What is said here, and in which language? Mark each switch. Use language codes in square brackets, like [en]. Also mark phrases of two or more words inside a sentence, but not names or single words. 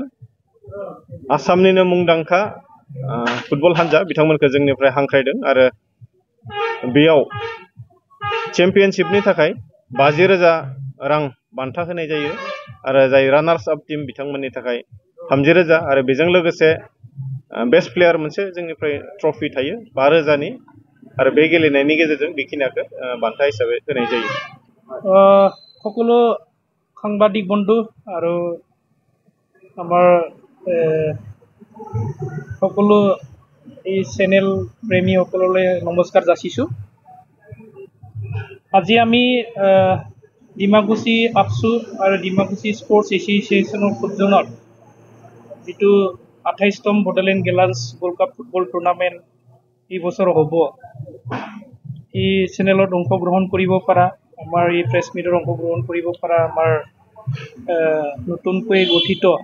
[brx] आसामनिनो मुंदांखा फुटबल हानजा बिथांमोनखौ जोंनिफ्राय हांख्रायदों आरो बेयाव चेम्पियनशिपनि थाखाय 50,000 रां बान्था होनाय जायो आरो जाय [en] runners up team [brx] बिथांमोननि थाखाय 30,000 आरो बेजों लोगोसे [en] best player [brx] मोनसे जोंनिफ्राय ट्रफि थायो 5,000नि आरो बे गेलेनायनि गेजेरजों बेखिनिखौ बान्था हिसाबै होनाय जायो। [as] সকলো সাংবাদিক বন্ধু আৰু আমাৰ সকলো এই চেনেল প্ৰেমীসকললৈ নমস্কাৰ যাচিছোঁ। আজি আমি ডিমাকুচি আপছু আৰু ডিমাকুচি স্পৰ্টছ এছ'চিয়েশ্যনৰ সৌজন্যত যিটো 28তম বডোলেণ্ড গেলেন্স গল্ড কাপ ফুটবল টুৰ্ণামেণ্ট এই বছৰ হ'ব, এই চেনেলত অংশগ্ৰহণ কৰিব পৰা আমাৰ এই [en] press meet [as] অংশগ্ৰহণ কৰিব পৰা আমাৰ নতুনকৈ গঠিত